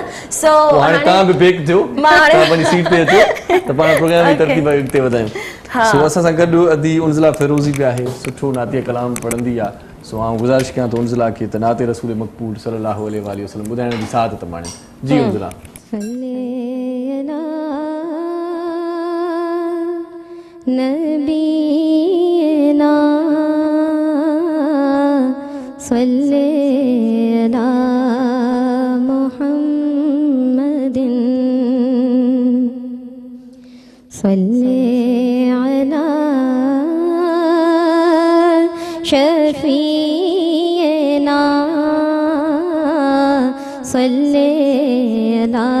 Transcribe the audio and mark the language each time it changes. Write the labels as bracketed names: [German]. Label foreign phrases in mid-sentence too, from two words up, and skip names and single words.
[Sindhi] सो हाणे तव्हां बि बेक थियो, तव्हां पंहिंजी सीट ते अचो त पाण प्रोग्राम जी तरतीब अॻिते वधायूं। सो असां सां गॾु अदी उनज़ला फिरोज़ी बि आहे, सुठो नातिया कलाम पढ़ंदी आहे। सो आउं गुज़ारिश कयां थो उनज़ला खे त नाते रसूल मक़बूल [Arabic] صلى الله عليه وسلم [Sindhi] ॿुधाइण जी साथ त माणे। जी उनज़ला। [Arabic] نبينا صل على محمد صل على شفينا صل على